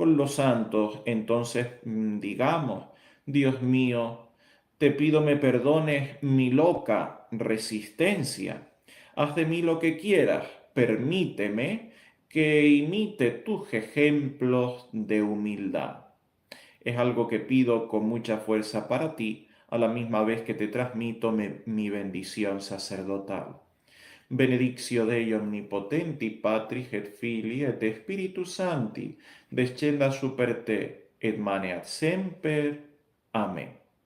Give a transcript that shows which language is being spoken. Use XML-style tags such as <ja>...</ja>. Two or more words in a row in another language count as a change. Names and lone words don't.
<es>con los santos, entonces digamos: Dios mío, te pido me perdones mi loca resistencia. Haz de mí lo que quieras, permíteme que imite tus ejemplos de humildad. Es algo que pido con mucha fuerza para ti, a la misma vez que te transmito mi bendición sacerdotal.</es> <la>Benedictio Dei omnipotenti, Patris et Filii et Spiritus Sancti, descenda super te, et maneat semper.</la> <es>Amén.</es>